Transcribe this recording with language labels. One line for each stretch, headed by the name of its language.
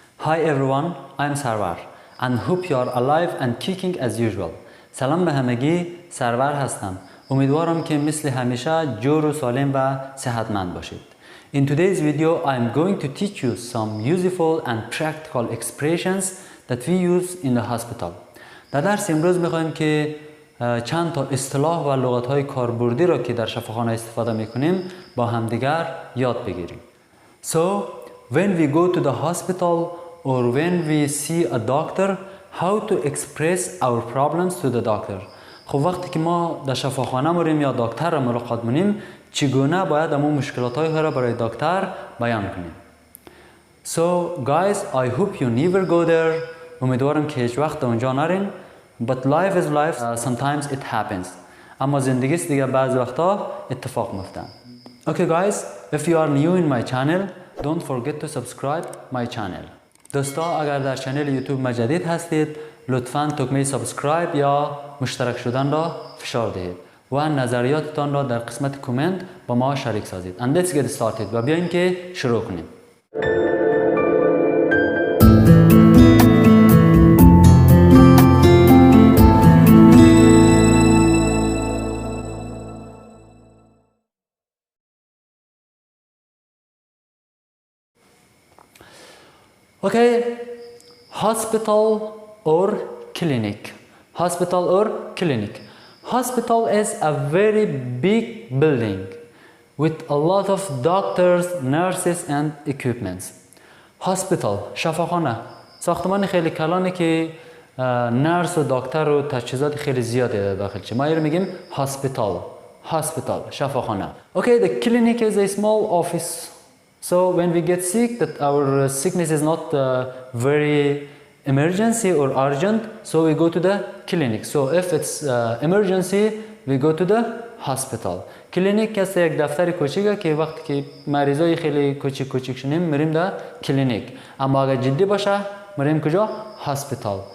English: Hi everyone, I'm Sarwar and hope you are alive and kicking as usual.
Persian: سلام به همگی، سرور هستم. امیدوارم که مثل همیشه جور و سالم و صحتمند باشید.
English: In today's video, I'm going to teach you some useful and practical expressions that we use in the hospital.
Persian: در درس امروز می‌خوایم که چند تا اصطلاح و لغت‌های کاربردی را که در شفاخانه استفاده می‌کنیم با همدیگر یاد بگیریم.
English: So, when we go to the hospital or when we see a doctor, how to express our problems to the doctor.
Persian: خب وقتی که ما در شفاخانه موریم یا دکتر را ملاقات منیم، چگونه باید امون مشکلات‌های را برای دکتر بیان کنیم.
English: So guys, I hope you never go there.
Persian: امیدوارم که هیچ وقت اونجا نرین.
English: But life is life. Sometimes it happens.
Persian: اما زندگی است دیگه، بعض وقتا اتفاق میفته.
English: Okay guys, if you are new in my channel, don't forget to subscribe my channel.
Persian: دوستا اگر در چنل یوتیوب ما جدید هستید، لطفاً دکمه سابسکرایب یا مشترک شدن را فشار دهید و نظریاتتان را در قسمت کامنت با ما شریک سازید.
English: And let's get started
Persian: و بیاین که شروع کنیم.
English: Okay, hospital or clinic. Hospital or clinic. Hospital is a very big building with a lot of doctors, nurses and equipments. Hospital, شفاخانه.
Persian: ساختمان خیلی کلانه که نرس و دکتر و تجهیزات خیلی زیاده در داخلش. ما اینو میگیم hospital.
English: Hospital, شفاخانه. Okay, the clinic is a small office. So when we get sick, that our sickness is not very emergency or urgent, so we go to the clinic. So if it's emergency, we go to the hospital.
Persian: کلینیک است یک دفتر کوچیکه که وقتی که مریضای خیلی کوچیک شنیم میریم در کلینیک. اما اگر جدی باشه میریم کجا؟ hospital.